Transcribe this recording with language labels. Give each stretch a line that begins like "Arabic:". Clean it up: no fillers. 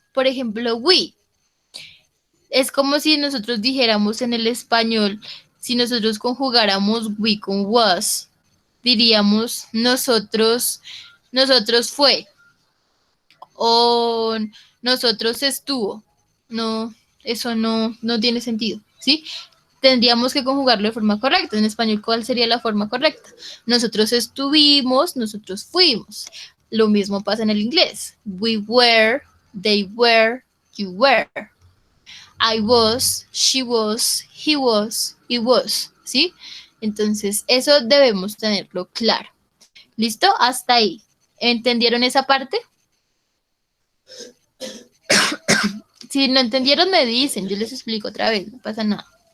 Spanish: Por ejemplo, we. Es como si nosotros dijéramos en el español, si nosotros conjugáramos we con was, diríamos nosotros fue o nosotros estuvo. No, eso no tiene sentido, ¿sí? Tendríamos que conjugarlo de forma correcta. En español, ¿cuál sería la forma correcta? Nosotros estuvimos, nosotros fuimos. Lo mismo pasa en el inglés.
English: We were, they were, you were. I was, she was, he was, it was, ¿sí?
Spanish: Entonces, eso debemos tenerlo claro. ¿Listo? Hasta ahí. ¿Entendieron esa parte? Si no entendieron, me dicen, yo les explico otra vez, no pasa nada.